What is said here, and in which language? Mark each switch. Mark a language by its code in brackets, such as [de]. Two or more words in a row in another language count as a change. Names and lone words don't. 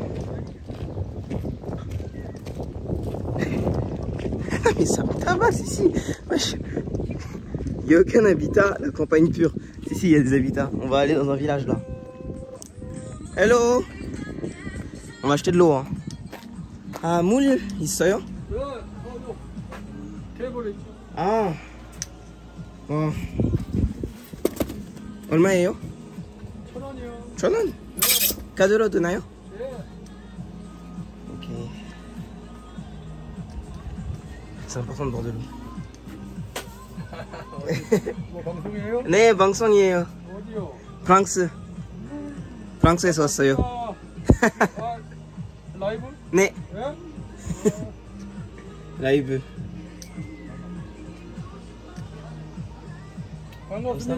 [fr] Mais ça me tabasse ici. Il n'y a aucun habitat, la campagne pure. Si, il y a des habitats. On va aller dans un village là. Hello. On va acheter de l'eau, hein. [ko] Ah, 물 있어요? Ah. 어. 얼마예요? 1,000원이요. 1,000원? 카드로 드나요? 네. 오케이. [fr] C'est important de boire de l'eau. [ko] 뭐 방송이에요? 네, 방송이에요. 어디요? 프랑스. 프랑스에서 왔어요. 라이브? 네. 네? 라이브. 반갑습니다.